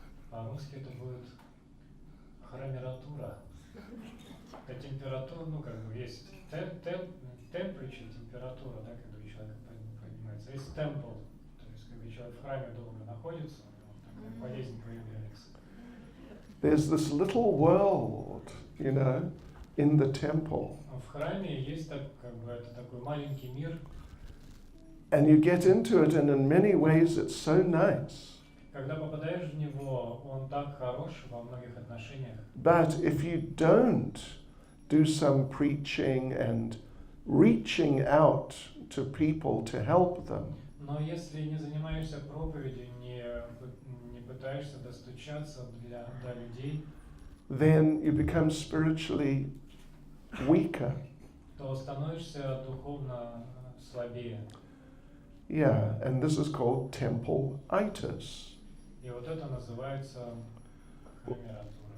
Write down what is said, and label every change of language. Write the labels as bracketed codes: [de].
[ru] По-русски это будет хромература. Это температура, есть temperature, температура, да, когда у человека поднимается. Есть temple, то есть когда человек в храме долго находится, болезнь появляется. [en] There's this little world, in the temple. [ru] В храме есть это такой маленький мир. [en] And you get into it, and in many ways it's so nice. [ru] Когда попадаешь в него, он так хорош во многих отношениях. [en] But if you don't do some preaching and reaching out to people to help them, [ru] Но если не занимаешься проповедью, не пытаешься достучаться до людей, [en] then you become spiritually weaker. [ru] то становишься духовно слабее. [en] Yeah, and this is called temple-itis. [ru] И вот это называется хромература.